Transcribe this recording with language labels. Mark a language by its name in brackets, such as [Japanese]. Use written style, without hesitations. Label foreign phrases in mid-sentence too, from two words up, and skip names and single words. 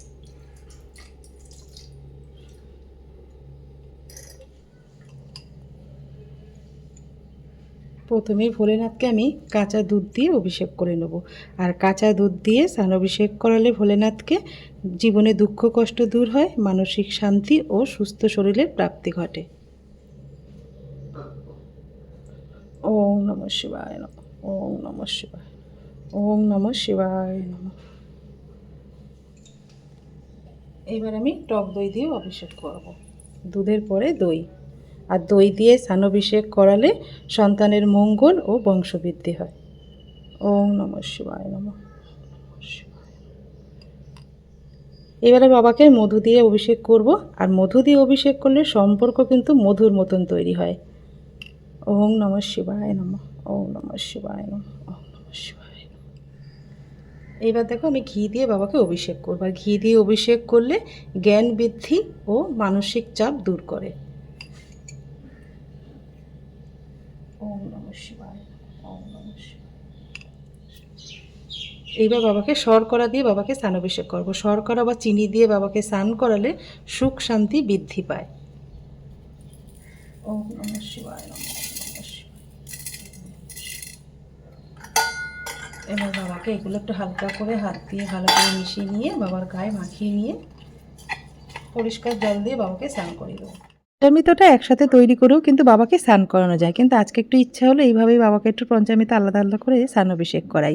[Bangla] প্রথমেই ভোলেনাথকে আমি কাঁচা দুধ দিয়ে অভিষেক করে নেব। আর কাঁচা দুধ দিয়ে স্নান অভিষেক করালে ভোলেনাথকে জীবনে দুঃখ কষ্ট দূর হয়, মানসিক শান্তি ও সুস্থ শরীরের প্রাপ্তি ঘটে। [Sanskrit] ওম নমঃ শিবায় নমঃ। ওম নমঃ শিবায়। ওম নমঃ শিবায় নমঃ। [Bangla] এবার আমি টক দই দিয়ে অভিষেক করব। দুধের পরে দই, আর দই দিয়ে স্নানাভিষেক করালে সন্তানের মঙ্গল ও বংশবৃদ্ধি হয়। [Sanskrit] ওম নমঃ শিবায় নমঃ। [Bangla] এবারে বাবাকে মধু দিয়ে অভিষেক করব, আর মধু দিয়ে অভিষেক করলে সম্পর্ক কিন্তু মধুর মতন তৈরি হয়। [Sanskrit] ওম নমঃ শিবায় নমঃ। ওম নমঃ শিবায় নমঃ। ওম নমঃ শিবায় নমঃ। [Bangla] এইবার দেখো আমি ঘি দিয়ে বাবাকে অভিষেক করব, আর ঘি দিয়ে অভিষেক করলে জ্ঞান বৃদ্ধি ও মানসিক চাপ দূর করে। [Sanskrit] ওম নমঃ শিবায়। ওম নমঃ শিবায়। [Bangla] এইবার বাবাকে শর্করা দিয়ে বাবাকে স্নানাভিষেক করব। শর্করা বা চিনি দিয়ে বাবাকে স্নান করালে সুখ শান্তি বৃদ্ধি পায়। [Sanskrit] ওম নমঃ শিবায় নমঃ। [Bangla] এবার বাবাকে এগুলো একটু হালকা করে হাত দিয়ে ভালো করে মিশিয়ে নিয়ে বাবার গায়ে মাখিয়ে নিয়ে পরিষ্কার জল দিয়ে বাবাকে স্নান করিয়ে দেবো। পঞ্চামৃতটা একসাথে তৈরি করেও কিন্তু বাবাকে স্নান করানো যায়, কিন্তু আজকে একটু ইচ্ছা হলো এইভাবেই বাবাকে একটু পঞ্চামৃত আলাদা আলাদা করে স্নানাভিষেক করাই।